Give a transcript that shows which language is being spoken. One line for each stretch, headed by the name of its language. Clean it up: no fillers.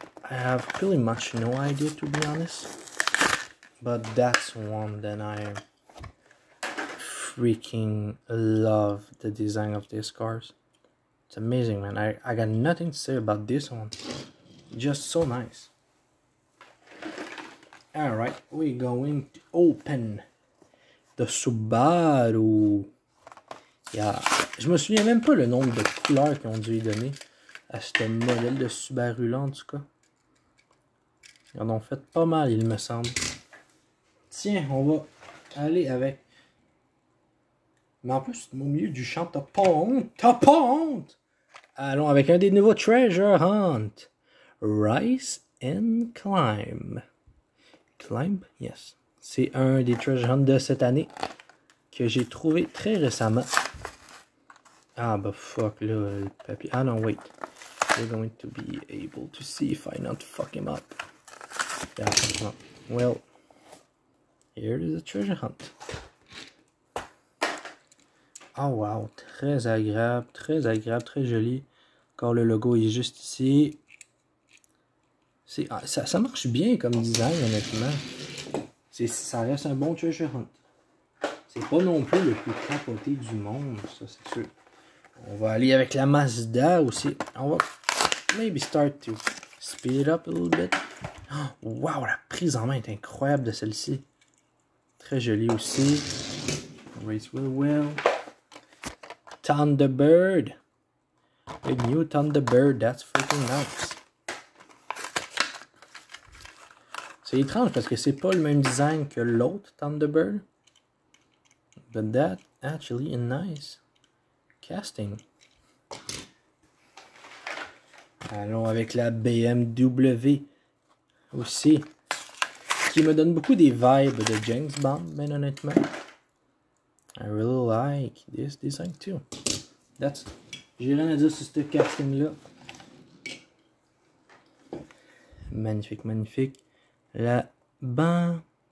English: I have pretty much no idea, to be honest. But that's one that I freaking love the design of these cars. It's amazing, man. I got nothing to say about this one. Just so nice. Alright, we're going to open the Subaru. Yeah.
French: Je me souviens même pas le nombre de couleurs qu'ils ont dû y donner à ce modèle de Subaru là, en tout cas. Ils en ont fait pas mal, il me semble. Tiens, on va aller avec... Mais en plus, au milieu du champ, t'as pas honte? T'as pas honte? Allons avec un des nouveaux Treasure Hunt. Rise and Climb. Climb? Yes. C'est un des Treasure Hunt de cette année que j'ai trouvé très récemment. Ah bah fuck là, le papier. Ah non, wait.
English: We're going to be able to see if I not fuck him up. Yeah, well, here is a Treasure Hunt.
French: Oh wow, très agréable, très joli. Encore le logo est juste ici. Ça marche bien comme design, honnêtement. Ça reste un bon Treasure Hunt. C'est pas non plus le plus capoté du monde, ça c'est sûr. On va aller avec la Mazda aussi. On va
English: maybe start to speed it up a little bit.
French: Oh, wow, la prise en main est incroyable de celle-ci. Très jolie aussi.
English: Race real well.
French: Thunderbird.
English: The new Thunderbird, that's freaking nice.
French: C'est étrange parce que c'est pas le même design que l'autre Thunderbird.
English: But that actually a nice casting.
French: Allons avec la BMW aussi. Qui me donne beaucoup des vibes de James Bond, mais honnêtement.
English: I really like this design too.
French: J'ai rien à dire sur ce casting là. Magnifique, magnifique. La Bentelli.